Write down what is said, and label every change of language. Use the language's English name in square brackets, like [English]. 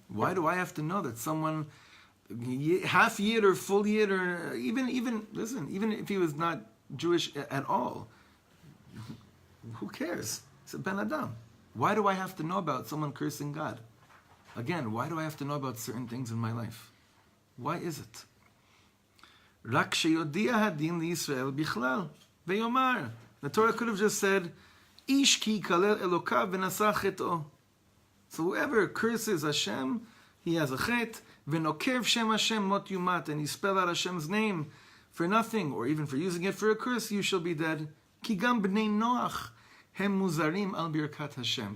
[English] Why do I have to know that someone half yid or full yid or even if he was not Jewish at all, who cares? It's a Ben Adam. Why do I have to know about someone cursing God? Again, why do I have to know about certain things in my life? Why is it? [Hebrew] רק שיודיע הדין לישראל בכלל, ויאמר. [English] The Torah could have just said, [Hebrew] איש כי יקלל אלוקיו ונשא חטאו. [English] So whoever curses Hashem, he has a chet, [Hebrew] v'nokev shem Hashem mot yumat, [English] and you spell out Hashem's name for nothing, or even for using it for a curse, you shall be dead. [Hebrew] Ki gam b'nei Noach, hem muzarim al birkat Hashem.